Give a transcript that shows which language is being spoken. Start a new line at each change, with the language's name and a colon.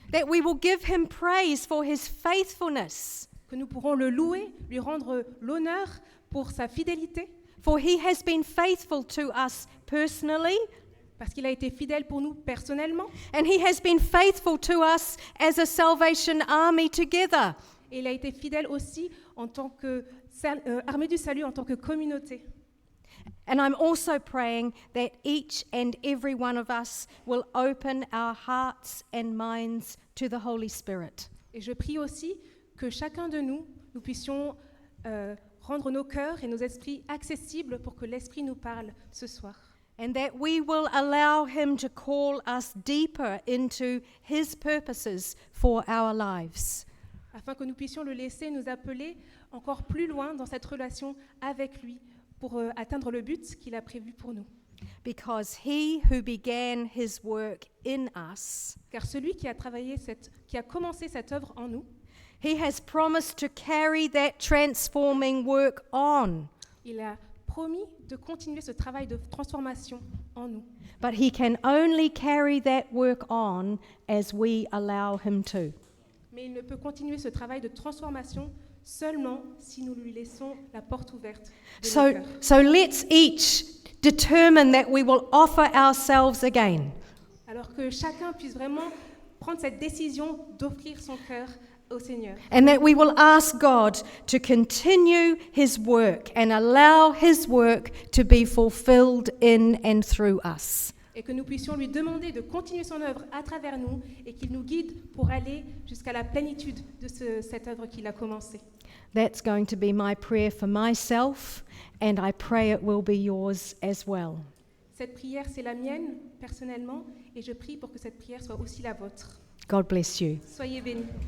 English: That we will give him praise for his faithfulness,
French: Que nous pourrons le louer, lui rendre l'honneur pour sa fidélité,
English: for he has been faithful to us personally,
French: parce qu'il a été fidèle pour nous personnellement,
English: and he has been faithful to us as a Salvation Army together.
French: et il a été fidèle aussi en tant que armée du salut, en tant que communauté.
English: And I'm also praying that each and every one of us will open our hearts and minds to the Holy Spirit.
French: Et je prie aussi que chacun de nous, nous puissions rendre nos cœurs et nos esprits accessibles pour que l'Esprit nous parle ce soir.
English: And that we will allow him to call us deeper into his purposes for our lives.
French: Afin que nous puissions le laisser nous appeler encore plus loin dans cette relation avec lui pour atteindre le but qu'il a prévu pour nous.
English: Because he who began his work in us,
French: Car celui qui a commencé cette œuvre en nous,
English: he has promised to carry that transforming work on.
French: il a promis de continuer ce travail de transformation en nous.
English: But he can only carry that work on as we allow him to.
French: Mais il ne peut continuer ce travail de transformation seulement si nous lui laissons la porte ouverte de nos cœurs.
English: So let's each determine that we will offer ourselves again.
French: Alors que chacun puisse vraiment prendre cette décision d'offrir son cœur au Seigneur.
English: And that we will ask God to continue His work and allow His work to be fulfilled in and through us.
French: Et que nous puissions lui demander de continuer son œuvre à travers nous et qu'il nous guide pour aller jusqu'à la plénitude de cette œuvre qu'il a commencée.
English: That's going to be my prayer for myself, and I pray it will be yours as well.
French: Cette prière, c'est la mienne, personnellement, et je prie pour que cette prière soit aussi la vôtre.
English: God bless you.
French: Soyez bénis.